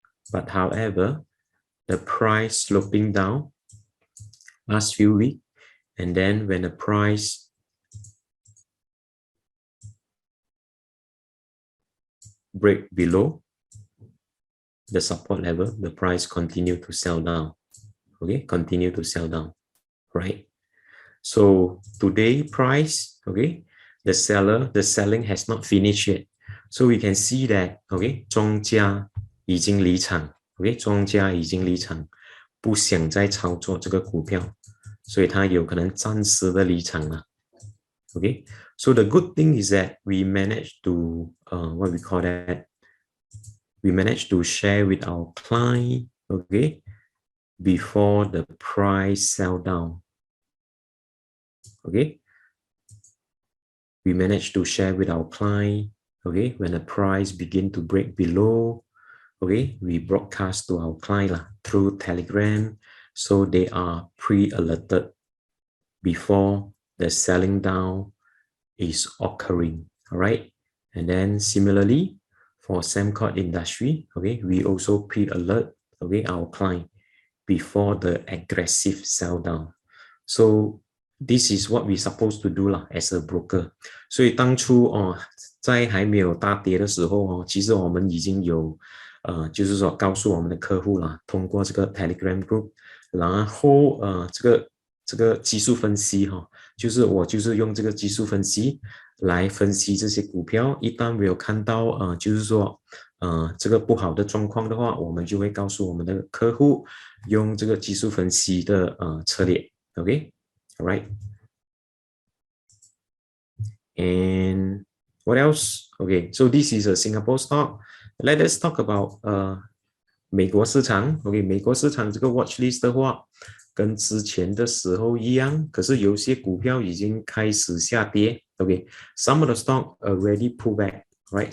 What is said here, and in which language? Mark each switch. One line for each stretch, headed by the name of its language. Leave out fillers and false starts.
English: But however, the price sloping down last few weeks, and then when the price break below the support level, the price continue to sell down. Okay, continue to sell down, right? So today price, okay, the selling has not finished yet. So we can see that,
Chinese: okay, 庄家已经离场 ，okay， 庄家已经离场，不想再操作这个股票，所以他有可能暂时的离场了。
English: Okay, so the good thing is that we managed to what we call that, we managed to share with our client, okay, before the price sell down. Okay, we managed to share with our client, okay, when the price begin to break below, okay, we broadcast to our client through Telegram, so they are pre-alerted before the selling down is occurring. All right, and then similarly for Sembcorp industry, okay, we also pre-alert, okay, our client before the aggressive sell down. So this is what we supposed to do lah as a broker.
Chinese: 所以当初在还没有大跌的时候其实我们已经有就是说告诉我们的客户啦，通过这个 Telegram group， 然后这个技术分析就是我就是用这个技术分析来分析这些股票，一旦没有看到就是说这个不好的状况的话，我们就会告诉我们的客户用这个技术分析的策略 ，OK， alright，
English: and what else? Okay, so this is a Singapore stock. Let us talk about
Chinese: 美国市场 ，OK， 美国市场这个 watch list 的话，跟之前的时候一样，可是有些股票已经开始下跌
English: ，OK， some of the stock already pull back, right?